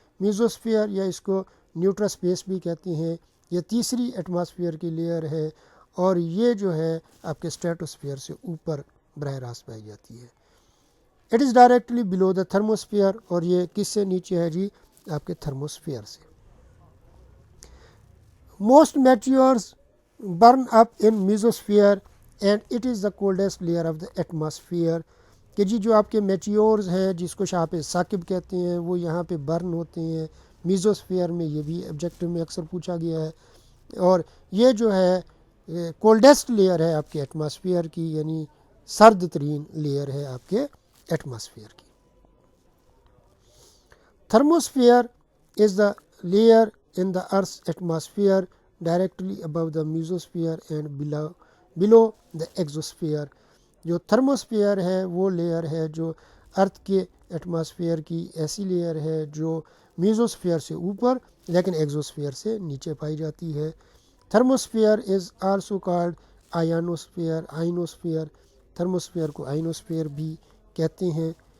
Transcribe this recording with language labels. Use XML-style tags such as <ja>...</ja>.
<ur>میزوسفیئر یا اس کو neutral space بھی کہتے ہیں، یہ تیسری ایٹماسفیئر کی لیئر ہے اور یہ جو ہے آپ کے اسٹریٹوسفیئر سے اوپر براہ راست پائی جاتی ہے.</ur> <en>it is directly below the thermosphere,</en> <ur>اور یہ کس سے نیچے ہے جی؟ آپ کے تھرموسفیئر سے.</ur> <en>Most meteors burn up in mesosphere and it is the coldest layer of the atmosphere.</en> <ur>کہ جی جو آپ کے میٹیورز ہیں جس کو شاپ ثاقب کہتے ہیں وہ یہاں پہ برن ہوتے ہیں میزوسفیئر میں. یہ بھی آبجیکٹو میں اکثر پوچھا گیا ہے. اور یہ جو ہے کولڈسٹ لیئر ہے آپ کے ایٹماسفیئر کی، یعنی سرد ترین لیئر ہے آپ کے ایٹماسفیئر کی.</ur> <en>Thermosphere is the layer in the Earth's atmosphere directly above the mesosphere and below the exosphere.</en> <ur>جو تھرموسفیئر ہے وہ لیئر ہے جو ارتھ کے ایٹماسفیئر کی ایسی لیئر ہے جو میزوسفیئر سے اوپر لیکن ایگزوسفیئر سے نیچے پائی جاتی ہے.</ur> <en>Thermosphere is also called ionosphere.</en> <ur>Thermosphere کو آئنوسفیئر بھی کہتے ہیں.</ur>